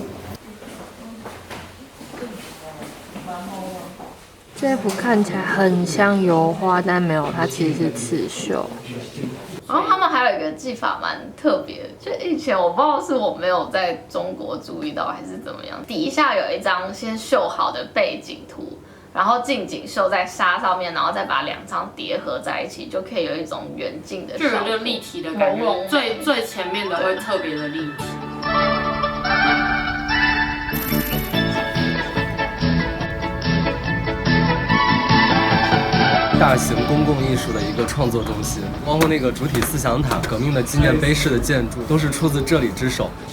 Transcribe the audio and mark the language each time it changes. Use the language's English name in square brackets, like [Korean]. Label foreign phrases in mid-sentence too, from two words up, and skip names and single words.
[Chinese] 這幅看起來很像油畫，但沒有，它其實是刺繡。然後他們還有一個技法蠻特別的，就以前我不知道是我沒有在中國注意到還是怎麼樣，底下有一張先繡好的背景圖，然後近景繡在紗上面，然後再把兩張疊合在一起，就可以有一種遠近的效果，就有立體的感覺。最前面的會特別的立體。大型公共藝術的一個創作中心，包括那個主體思想塔、革命的紀念碑式的建築，都是出自這裡之手。